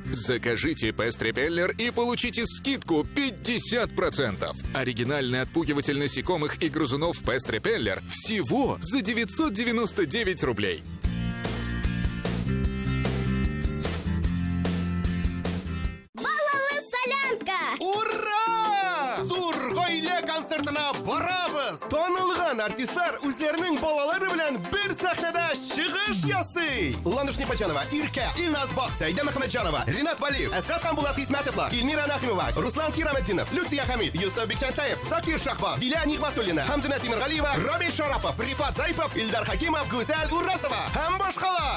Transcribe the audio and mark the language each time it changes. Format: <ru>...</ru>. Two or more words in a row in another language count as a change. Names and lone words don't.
<ru>Закажите Pest Repeller и получите скидку 50%. Оригинальный отпугиватель насекомых и грызунов Pest Repeller всего за 999 рублей. Ура!</ru> <tt>Зур гаилә концертына барабыз! Танылган артистлар үзләренең балалары белән бер сәхнәдә чыгыш ясый. Лануш Непочанова, Ирка, Илназ Бак, Сәйдә Мөхәммәтҗанова, Ринат Валиев, Әсгать Ханбулат Исмәтовлар, Илмира Нахимова, Руслан Кираметдинов, Люция Хамид, Юсуф Бикчантаев, Закир Шахбан, Диля Нигъмәтуллина, Хәмдүнә Тимергалиева, Рамил Шарапов, Рифат Заипов, Илдар Хакимов, Гүзәл Урасова һәм башкалар.</tt>